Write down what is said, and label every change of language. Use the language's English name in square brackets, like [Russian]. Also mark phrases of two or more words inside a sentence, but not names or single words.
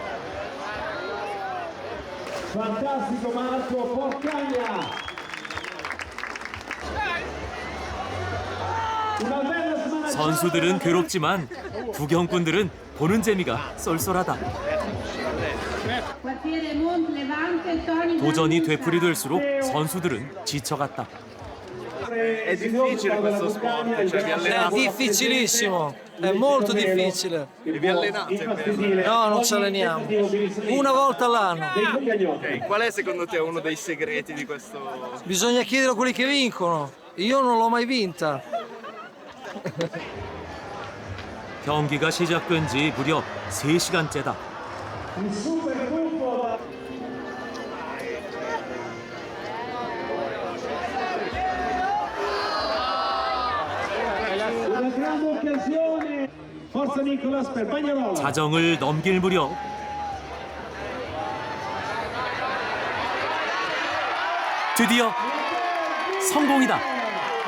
[Korean] 선수들은 괴롭지만 구경꾼들은 보는 재미가 쏠쏠하다. 도전이 되풀이될수록 선수들은 지쳐갔다. [Italian] È difficile questo sport, cioè vi allenate? È difficilissimo, è molto difficile. E vi allenate bene? No, non ci alleniamo. Una volta all'anno. Ok, qual è secondo te uno dei segreti di questo? Bisogna chiedere a quelli che vincono. Io non l'ho mai vinta. [Korean] 경기가 시작된 지 무려 3시간째다. 자정을 넘길 무렵 드디어 성공이다.